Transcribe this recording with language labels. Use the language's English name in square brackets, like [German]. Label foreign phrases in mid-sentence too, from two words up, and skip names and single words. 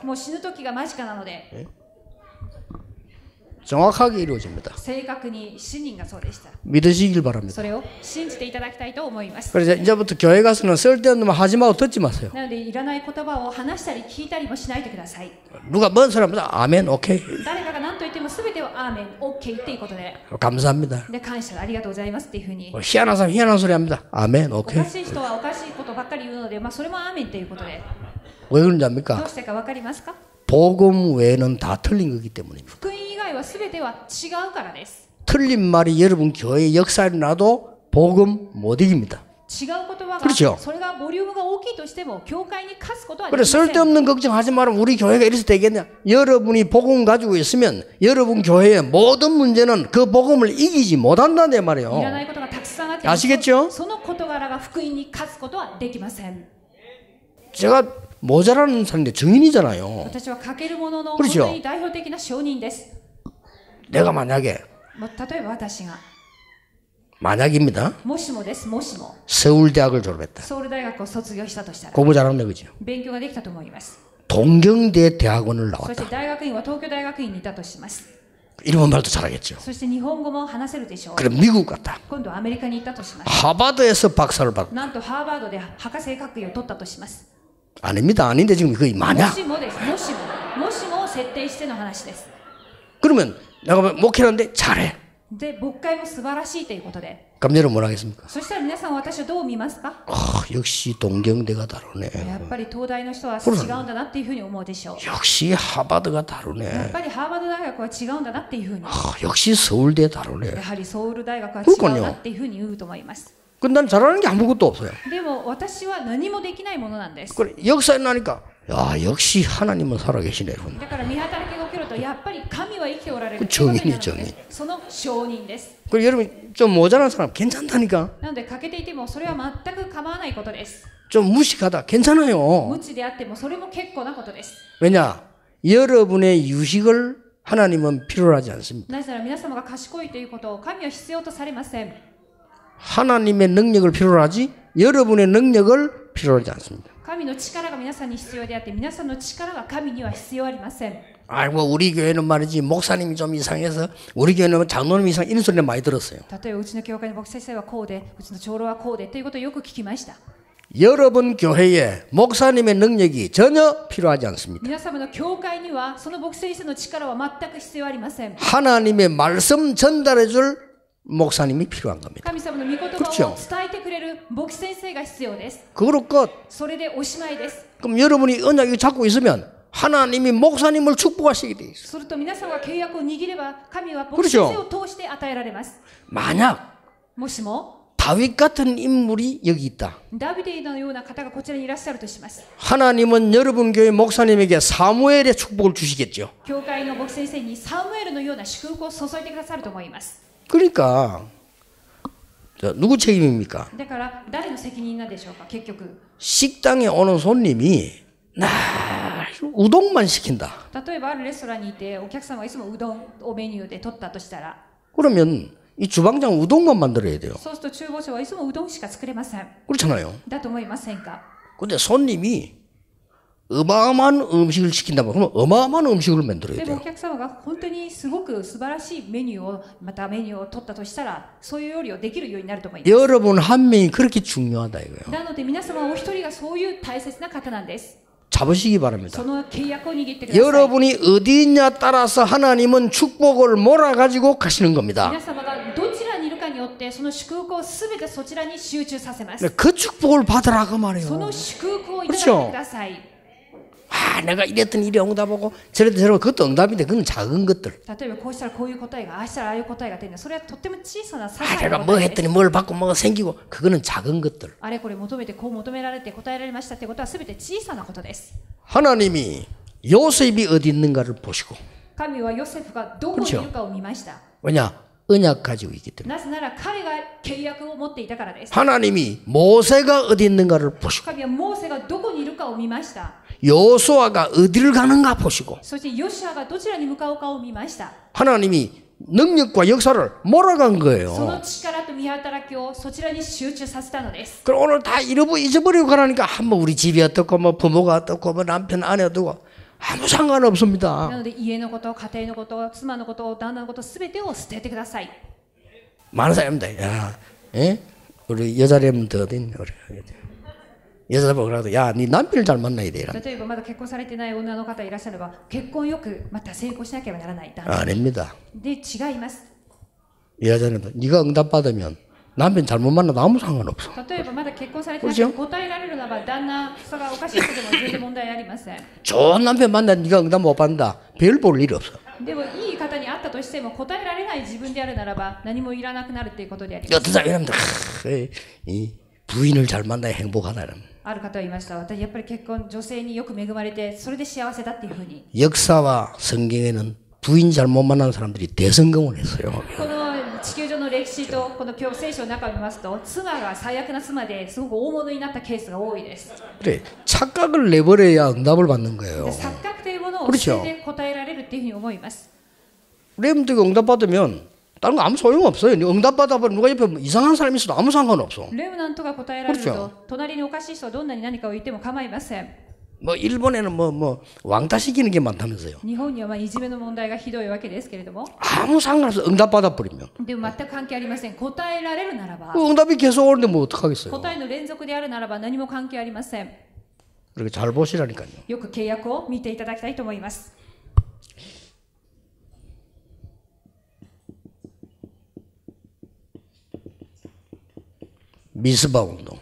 [Japanese] もう死ぬ時が間近なので [Korean] 정확하게 이루어집니다. [Japanese] 正確に死人がそうでした。 [Korean] 믿으시길 바랍니다. [Japanese] それを信じていただきたいと思います。 [Korean] 그래서 이제부터 교회 가서는 쓸데없는 말 하지 말고 듣지 마세요. [Japanese] なのでいらない言葉を話したり聞いたりもしないでください。 [Korean] 누가 먼 사람보다 아멘 오케이 [Japanese] 誰かが何と言っても全てはアーメン、オッケーっていうことで、 [Korean] 감사합니다. [Japanese] で感謝ありがとうございますっていうふうに。 [Korean] 희한한 사람 희한한 소리 합니다. 아멘 [Japanese] お [Korean] 오케이 [Japanese] かしい人はおかしいことばっかり言うので、それもアーメンっていうことで、 [Korean] 왜 그런지 [Japanese] ど [Korean] 압니까? [Japanese] うしてかわかりますか？ [Korean] 복음 외에는 다 틀린 거기 때문입니다. [Japanese] 福音以外は全ては違うからです。 [Korean] 틀린 말이 여러분 교회의 역사에 나도 복음 못 이깁니다. [Japanese] 違う言葉 [Korean] 그렇죠 [Japanese] がそれがボリュームが大きいとしても教会に勝つことはで [Korean] 그래 [Japanese] きません [Korean] 쓸데없는 걱정하지 말면 우리 교회가 이래서 되겠냐? 여러분이 복음 가지고 있으면 여러분 교회의 모든 문제는 그 복음을 이기지 못한다는 [Japanese] いら [Korean] 말이에요. [Japanese] ないことがたくさんあっても [Korean] 아시겠죠? [Japanese] その事柄が福音に勝つことはできません [Korean] 제가 모자라는 사람인데 증인이잖아요. [Japanese] 私はかけるものの [Korean] 그렇죠 [Japanese] 本当に代表的な証人です [Korean] 내가 만약에 [Japanese] 例えば私が [Korean] 만약입니다. [Japanese] もしもです、もしも [Korean] 서울대학을 졸업했다. [Japanese] ソウル大学を卒業したとしたら [Korean] 공부 잘한다 그죠? [Japanese] 勉強ができたと思います [Korean] 동경대 대학원을 [Japanese] そして [Korean] 나왔다. [Japanese] 大学院は東京大学院にいたとします [Korean] 일본 말도 잘하겠죠. [Japanese] そして日本語も話せるでしょう [Korean] 그럼 미국 갔다. [Japanese] 今度はアメリカに行ったとします [Korean] 하버드에서 박사를 받고 [Japanese] なんとハーバードで博士学位を取ったとします [Korean] 아닙니다. 아닌데 지금 거의 [Japanese] も [Korean] 만약. [Japanese] しもです、もしも設定しての話です [Korean] 그러면 내가 목회하는데 잘해. [Japanese] で、牧会も素晴らしいということで [Korean] 그럼 여러분 뭐라 하겠습니까? [Japanese] そしたら皆さん私をどう見ますか [Korean] 역시 동경대가 다르네. [Japanese] やっぱり東大の人は違うんだなっていうふうに思うでしょう [Korean] 역시 하버드가 [Japanese] やっ [Korean] 다르네. [Japanese] ぱりハーバード大学は違うんだなっていうふうに [Korean] 역시 서울대 다르네. [Japanese] やはりソウル大学は違うなっていうふうに言うと思います [Korean] 근데 난 잘하는 게 아무것도 없어요. [Japanese] でも私は何もできないものなんです [Korean] 그래 역사에 나니까 야 역시 하나님은 살아계시네. [Japanese] だから見働きが起きるとやっぱり神は生きておられる [Korean] 정인이에요, [Japanese] ということになるのですその証人です [Korean] 그래 여러분 좀 모자란 사람 괜찮다니까. [Japanese] なので欠けていてもそれは全く構わないことです [Korean] 좀 무식하다 괜찮아요. [Japanese] 無知であってもそれも結構なことです [Korean] 왜냐 여러분의 유식을 하나님은 필요로 하지 않습니다. [Japanese] なぜなら皆様が賢いということを神は必要とされません [Korean] 하나님의 능력을 필요로 하지 여러분의 능력을 필요로 하지 않습니다. [Japanese] 神の力が皆さんに必要であって皆さんの力が神には必要ありません [Korean] 아이고 우리 교회는 말이지 목사님이 좀 이상해서 우리 교회는 장로님 이상 이런 소리를 많이 들었어요. [Japanese] 例えばうちの教会の牧師先生はこうでうちの長老はこうでということをよく聞きました [Korean] 여러분 교회에 목사님의 능력이 전혀 필요하지 않습니다. [Japanese] 皆様の教会にはその牧師先生の力は全く必要ありません [Korean] 하나님의 말씀 전달해 줄 목사님이 필요한 겁니다. [Japanese] 神様の御言葉 [Korean] 그렇죠 [Japanese] を伝えてくれる牧師先生が必要です [Korean] 그거로 끝. [Japanese] それでおしまいです [Korean] 그럼 여러분이 언약을 잡고 있으면 하나님이 목사님을 축복하시게 돼 있어요. [Japanese] すると皆さんが契約を握れば神は牧師先生を通して与えられます [Korean] 만약 [Japanese] もしも [Korean] 다윗 같은 인물이 여기 있다. [Japanese] ダビデのような方がこちらにいらっしゃるとします [Korean] 하나님은 여러분 교회 목사님에게 사무엘의 축복을 주시겠죠. [Japanese] 教会の牧師先生にサムエルのような祝福を注いでくださると思います [Korean] 그러니까 자, 누구 책임입니까? [Japanese] だから誰の責任なんでしょうか結局 [Korean] 식당에 오는 손님이 날 우동만 시킨다. [Japanese] 例えばあるレストランにいてお客様がいつもうどんをメニューで取ったとしたら [Korean] 그러면 이 주방장 우동만 만들어야 돼요. [Japanese] そうすると厨房長はいつもうどんしか作れません [Korean] 그렇잖아요. [Japanese] だと思いませんか [Korean] 근데 손님이 어마어마한 음식을 시킨다면 그러면 어마어마한 음식을 만들어야 [Japanese] でもお [Korean] 돼요. [Japanese] 客様が本当にすごく素晴らしいメニューをまたメニューを取ったとしたらそういう料理をできるようになると思います [Korean] 여러분 한 명이 그렇게 중요하다 이거예요. [Japanese] なので皆様お一人がそういう大切な方なんです [Korean] 잡으시기 바랍니다. [Japanese] その契約を握ってください [Korean] 여러분이 어디 있냐 따라서 하나님은 축복을 몰아가지고 가시는 겁니다. [Japanese] 皆様がどちらにいるかによってその祝福をすべてそちらに集中させます [Korean] 그 축복을 받으라 그 [Japanese] そ [Korean] 말이에요. [Japanese] の祝福をいただいてください [Korean] 아, 내가 이랬더니 이래 응답하고 저랬더니 저랬고 그것도 응답인데 그건 작은 것들. [Japanese] 例えばこうしたらこういう答えがああしたらああいう答えが出るのそれはとっても小さな些 [Korean] 아, [Japanese] 細 [Korean] 내가 [Japanese] な [Korean] 뭐 [Japanese] 答えです [Korean] 했더니 뭘 받고 뭐가 생기고 그거는 작은 것들. [Japanese] あれこれ求めてこう求められて答えられましたってことはすべて小さなことです [Korean] 하나님이 요셉이 어디 있는가를 보시고 [Japanese] 神はヨセフがどこにいるかを見ました [Korean] 왜냐? 언약 가지고 있기 때문에. [Japanese] なぜなら彼が契約を持っていたからです [Korean] 하나님이 모세가 어디 있는가를 보시고 [Japanese] 神はモーセがどこにいるかを見ました [Korean] 여호수아가 어디를 가는가 보시고 [Japanese] そしてヨシュアがどちらに向かうかを見ました [Korean] 하나님이 능력과 역사를 몰아간 [Japanese] その [Korean] 거예요. [Japanese] 力と見働きをそちらに集中させたのです [Korean] 그럼 오늘 다 잊어버리고 가라니까 한번 우리 집이 어떻고 뭐 부모가 어떻고 뭐 남편 아내 어떻고 아무 상관없습니다. [Japanese] なので家のこと家庭のこと妻のこと旦那のことすべてを捨ててください [Korean] 많은 사람들 야, 예? 우리 여자라면 더 어딨냐 우리 여자들 보고 야, 네 남편을 잘 만나야 돼. [Japanese] 例えばまだ結婚されてない女の方いらっしゃれば結婚よくまた成功しなければならない旦那 [Korean] 아닙니다. [Japanese] で違います [Korean] 여자는 네가 응답 받으면 남편 잘못 만나도 아무 상관없어. [Japanese] 例えばまだ結婚されてなくて答えられるならば旦那さがおかしい人でも全然問題ありません [Korean] 좋은 남편 만나 네가 응답 못 받는다. 별 볼 일 없어. [Japanese] でもいい方に会ったとしても答えられない自分であるならば何もいらなくなるっていうことであります [Korean] 어떤 사람이 이러면 부인을 잘 만나야 행복하다는. [Japanese] ある方は言いました。私やっぱり結婚女性によく恵まれてそれで幸せだっていうふうに。 [Korean] 역사와 성경에는 부인 잘못 만나는 사람들이 대성공을 했어요. [Japanese] この地球上の歴史とこの今日聖書の中を見ますと妻が最悪な妻ですごく大物になったケースが多いです。 [Korean] 그래, 착각을 내버려야 응답을 받는 거예요. [Japanese] で錯覚というものを捨てて答えられるっていうふうに思います。 [Korean] 렘드가 응답받으면 다른 거 아무 소용없어요. 응답받아버리면 누가 옆에 이상한 사람이 있어도 아무 상관없어. [Japanese] レムナントが答えられると隣におかしい人はどんなに何かを言っても構いません。 [Korean] 뭐 일본에는 뭐 왕따시키는 게 많다면서요. [Japanese] 日本にはまあいじめの問題がひどいわけですけれども、 [Korean] 아무 상관없어. 응답받아버리면. [Japanese] でも全く関係ありません。答えられるならば、 [Korean] 그 응답이 계속 오는데 뭐 어떡하겠어요. [Japanese] 答えの連続であるならば何も関係ありません。 [Korean] 그렇게 잘 보시라니까요. [Japanese] よく契約を見ていただきたいと思います。 [Korean] 미스바 운동.